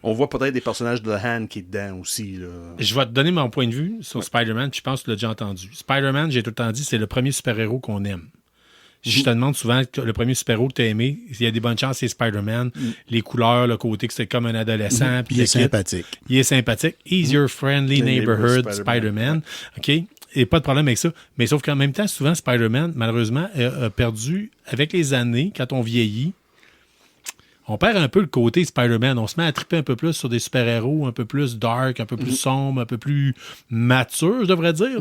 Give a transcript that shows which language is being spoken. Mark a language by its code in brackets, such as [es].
[fr] On voit peut-être des personnages de The Hand qui est dedans aussi. Là. Je vais te donner mon point de vue sur Spider-Man, puis je pense que tu l'as déjà entendu. Spider-Man, j'ai tout le temps dit, c'est le premier super-héros qu'on aime. Je te demande souvent le premier super-héros que tu as aimé, il y a des bonnes chances, c'est Spider-Man. Les couleurs, le côté que c'était comme un adolescent. Il est sympathique. Il est sympathique. [en] He's your friendly neighborhood Spider-Man. [fr] OK? Et pas de problème avec ça. Mais sauf qu'en même temps, souvent, Spider-Man, malheureusement, a perdu, avec les années, quand on vieillit, on perd un peu le côté Spider-Man. On se met à triper un peu plus sur des super-héros un peu plus dark, un peu plus sombre, un peu plus mature, je devrais dire.